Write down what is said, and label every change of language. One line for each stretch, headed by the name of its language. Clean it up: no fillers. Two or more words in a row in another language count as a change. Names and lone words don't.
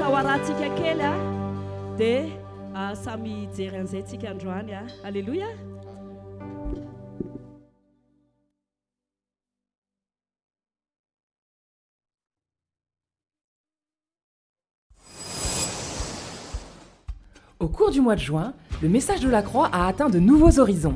Malagasy: rahatsika kely a dia samy jery an'izay tsika androany a.
French: Alléluia. Au cours du mois de juin, le message de la croix a atteint de nouveaux horizons.